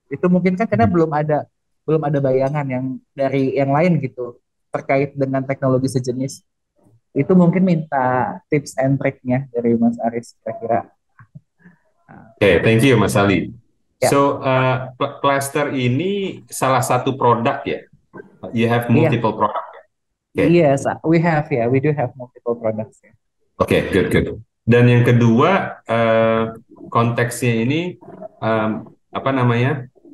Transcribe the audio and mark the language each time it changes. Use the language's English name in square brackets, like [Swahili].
[Indonesian] Itu mungkin kan karena belum ada bayangan yang dari yang lain gitu terkait dengan teknologi sejenis. Itu mungkin minta tips and trick-nya dari Mas Aris kira-kira. [English] Oke, thank you Mas Ali. [Indonesian] Ya, So, plaster ini salah satu produk ya? [English] You have [Indonesian] iya, [English] multiple product. Oke, yes, we do have multiple products. [Indonesian] Ya. [English] oke, good. [Indonesian] Dan yang kedua, konteksnya ini apa namanya?